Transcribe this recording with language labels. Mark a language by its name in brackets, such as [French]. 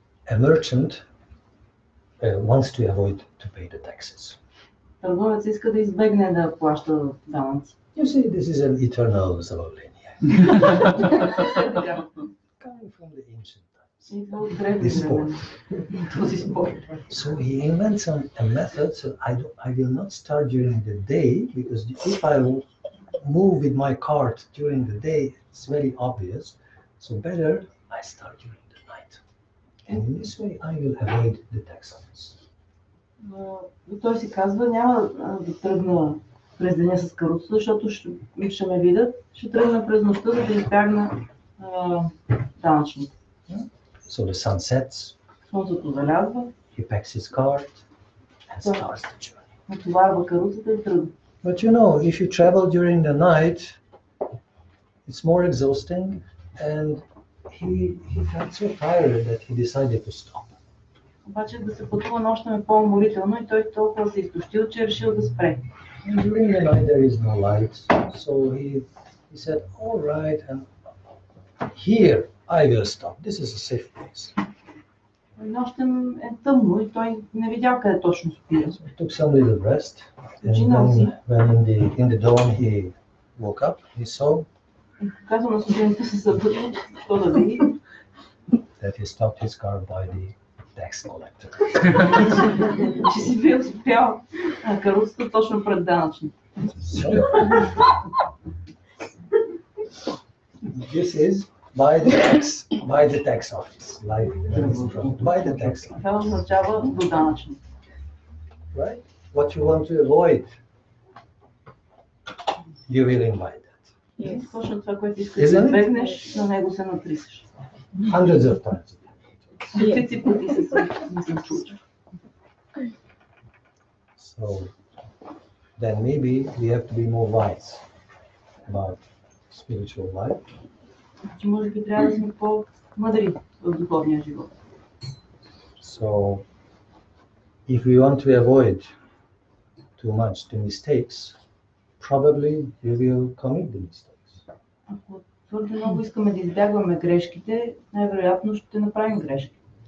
[English] A merchant wants to avoid to pay the taxes. [Bulgarian] Търговец иска да избегне да плаща данъци. [English] You see, this is an eternal lineage. Coming from the ancient times. [Bulgarian] Идва от древни времена. Този спор. [English] So he invents a method, so I will not start during the day, because if I move with my cart during the day, it's very obvious. So better I start during the night. And in this way I will avoid the tax office. [Bulgarian] Той си казва, няма да тръгна през деня с каруцата, защото ще ме видят. Ще тръгна през нощта, за да избягна данъчните. [English] So the sun sets. [Bulgarian] Слънцето залязва. [English] He packs his cart and starts the journey. [Bulgarian] Натоварва каруцата и тръгва. [English] But you know, if you travel during the night, it's more exhausting, and he felt so tired that he decided to stop. [Bulgarian] Обаче да се пътува нощем е по-уморително и той толкова се изтощил, че е решил да спре. [English] And during the night there is no light, so he said, all right, and here I will stop. This is a safe place. [Bulgarian] Нощем е тъмно и той не видял къде точно спира. [English] So he took some little rest, and when in the dawn he woke up, he saw [Bulgarian] Казва на сутринта се събуди, що да види. [English] That he stopped his car by the tax collector. [Bulgarian] Че си бил спрял каруцата точно пред данъчни. [English] This is by the tax office. By the tax office. [Bulgarian] Това означава до данъчни. [English] Right? What you want to avoid, you will invite that. [Bulgarian] Точно това, което искаш да избегнеш, на него се натрисаш. [English] Hundreds of times. [Bulgarian] Стотици пъти се случва. [English] So then maybe we have to be more wise about spiritual life. [Bulgarian] Че може би трябва да сме по-мъдри в духовния живот. [English] So if we want to avoid too much the mistakes, probably we will commit the mistakes. [Bulgarian] Ако твърде много искаме да избягваме грешките, най-вероятно ще направим грешки.